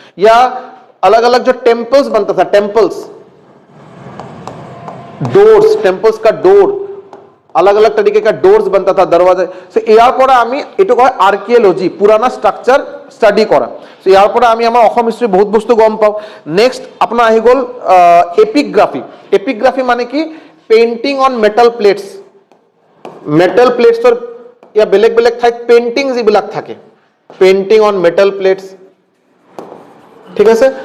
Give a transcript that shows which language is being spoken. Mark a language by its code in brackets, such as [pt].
[hi] या अलग अलग जो टेम्पल्स बनता था, टेम्पल्स, डोर्स, टेम्पल्स का डोर, अलग अलग तरीके का डोर्स बनता था, दरवाजे से। [as] ইয়াৰ পৰা আমি এটো কয় আর্কিওলজি, পুরানা স্ট্রাকচার স্টাডি করা। সো ইয়াৰ পৰা আমি আমাৰ অসম হিষ্ট্রি বহুত বস্তু গম পাওঁ। নেক্সট আপোনাৰ আহি গ'ল এপিগ্ৰাফি। এপিগ্ৰাফি মানে কি, painting on metal plates, metal প্লেটছৰ ইয়া বেলেগ বেলেগ ঠাইত পেইন্টিং যিবিলাক থাকে, পেইন্টিং অন মেটাল প্লেটছ, ঠিক আছে।